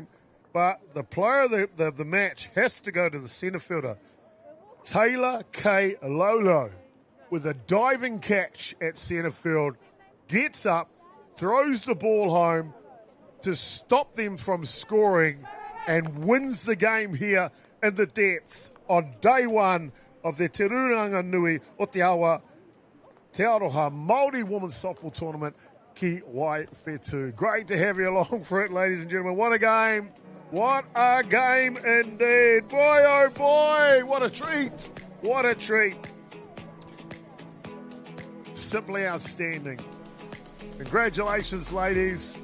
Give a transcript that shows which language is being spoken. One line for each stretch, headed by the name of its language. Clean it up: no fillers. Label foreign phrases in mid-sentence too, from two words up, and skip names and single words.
English: But the player of the match has to go to the centre fielder, Taylor K. Lolo, with a diving catch at centre field. Gets up, throws the ball home to stop them from scoring and wins the game here in the depth on day one of the Te Ranganui o Te Awa Te Arorha Māori Women's Softball Tournament ki Waiwhetu. Great to have you along for it, ladies and gentlemen. What a game. What a game indeed. Boy, oh boy, what a treat. What a treat. Simply outstanding. Congratulations, ladies.